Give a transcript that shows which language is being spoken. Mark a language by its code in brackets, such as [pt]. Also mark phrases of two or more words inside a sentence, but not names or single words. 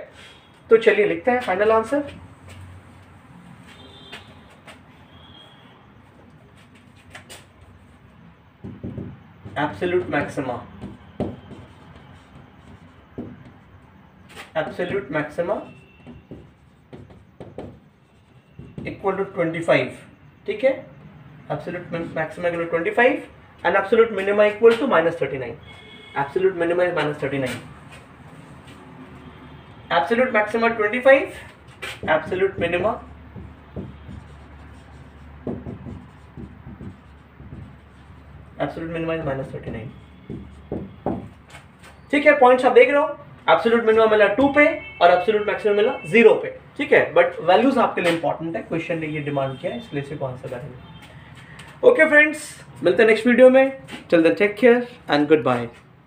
[hi] तो चलिए लिखते हैं [en] final answer. absolute maxima equal to 25, [hi] ठीक है। [en] absolute maxima equal to 25 and absolute minima equal to minus 39. Absolute minima is minus 39. Absolute maxima 25. Absolute minima is minus 39. [hi] ठीक है, पॉइंट्स आप देख रहे हो, [en] absolute minima [hi] मिला 2 पे और [en] absolute maximum [hi] मिला 0 पे, ठीक है। [en] but values [hi] आपके लिए इंपॉर्टेंट है, क्वेश्चन ने ये डिमांड किया है, इसलिए इसे आंसर करेंगे। [en] okay friends, [hi] मिलते हैं [en] next video [hi] में, [en] till then take care and goodbye.